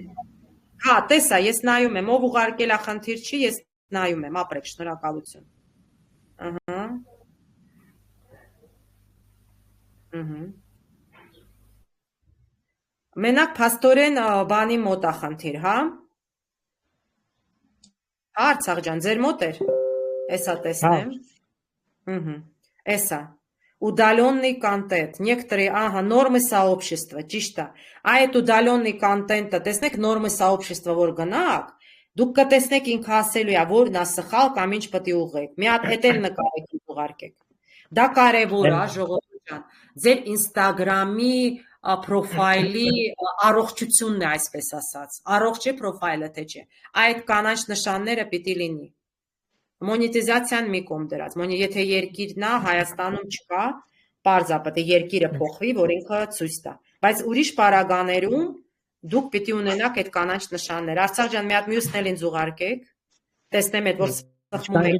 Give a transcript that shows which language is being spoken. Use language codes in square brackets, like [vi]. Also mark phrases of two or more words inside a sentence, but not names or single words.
[hy] Հա, տեսա, ես նայում եմ, ով ուղարկել է խնդիր չի, ես նայում եմ, ապրեք, շնորհակալություն։ Ահա։ Մենակ փաստորեն բանի մոտ է խնդիր, հա։ Արցախ ջան, ձեր մոտ էր։ Էսա տեսնեմ։ Էսա. [ru] Удаленный контент. Некоторые, нормы сообщества, [hy] ճիշտ է։ Այդ [ru] удаленный контент- [hy] ը, տեսնեք նորմը сообщества որ գնաք, դուք կտեսնեք ինքը ասելու է, որն է սխալ կամ ինչ պետք է ուղղեք։ Մի հատ էդ էլ նկարեք ուղարկեք։ Դա կարևոր է, ժողովուրդ ջան։ Ձեր Instagram-ի պրոֆայլի առողջությունն է, այսպես ասած։ Առողջ է պրոֆայլը, թե չէ։ Այդ կանաչ նշանները պիտի լինի։ Մոնետիզացիան մի կողմ դրած, եթե երկիրն է, Հայաստանում չկա, պարզ է, պետք է երկիրը փոխվի, որ ինքը ցույց տա։ Բայց ուրիշ պարագաներում դուք պիտի ունենաք այդ կանաչ նշաններ։ Արցախ ջան, մի հատ մյուսն էլ ինձ ուղարկեք։ Տեսնեմ այդ որ սխմում եք։